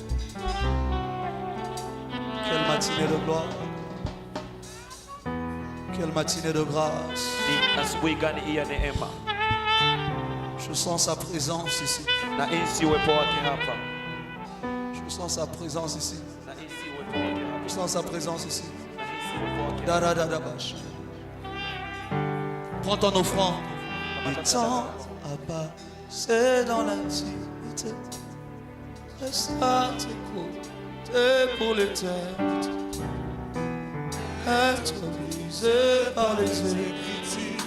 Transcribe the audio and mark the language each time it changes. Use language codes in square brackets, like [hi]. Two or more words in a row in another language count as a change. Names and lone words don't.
[fr] Quelle matinée de gloire. Quelle matinée de grâce. [sw] Ni asubuhi gani hii ya neema. [fr] Je sens sa présence ici. [sw] Na hisi uwepo wake hapa. [fr] Je sens sa présence ici. [sw] Na hisi uwepo wake hapa. [fr] Je sens sa présence ici. [sw] Na hisi uwepo wake. Daradadabash. [fr] Prends ton offrande. Le temps a passé dans l'intimité. Reste à tes côtés pour l'éternité. Être brisé par les écritures.